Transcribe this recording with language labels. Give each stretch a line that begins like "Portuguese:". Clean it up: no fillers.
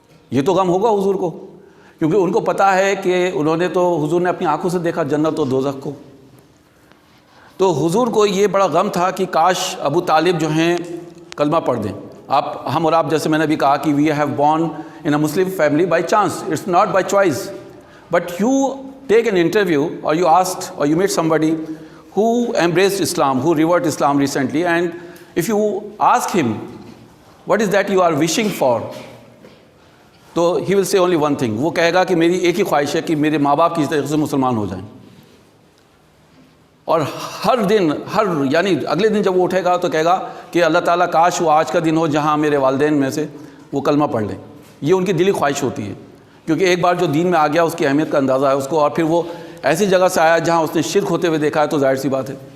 Urdu: یہ تو غم ہوگا حضور کو، کیونکہ ان کو پتہ ہے کہ انہوں نے تو، حضور نے اپنی آنکھوں سے دیکھا جنت و دوزخ کو. تو حضور کو یہ بڑا غم تھا کہ کاش ابو طالب جو ہیں کلمہ پڑھ دیں. ہم اور آپ، جیسے میں نے بھی کہا کہ
English: We have born in a Muslim family by chance, it's not by choice. But you take an interview اور you asked اور you meet somebody who embraced Islam, who revered Islam recently, and if you ask him what is that you are wishing for, تو he will say only one thing.
Urdu: وہ کہے گا کہ میری ایک ہی خواہش ہے کہ میرے ماں باپ کسی طریقے سے مسلمان ہو جائیں. اور ہر دن، یعنی اگلے دن جب وہ اٹھے گا تو کہے گا کہ اللہ تعالیٰ کاش وہ آج کا دن ہو جہاں میرے والدین میں سے وہ کلمہ پڑھ لیں. یہ ان کی دلی خواہش ہوتی ہے، کیونکہ ایک بار جو دین میں آ گیا اس کی اہمیت کا اندازہ ہے اس کو، اور پھر وہ ایسی جگہ سے آیا جہاں اس نے شرک ہوتے ہوئے دیکھا ہے، تو ظاہر سی بات ہے.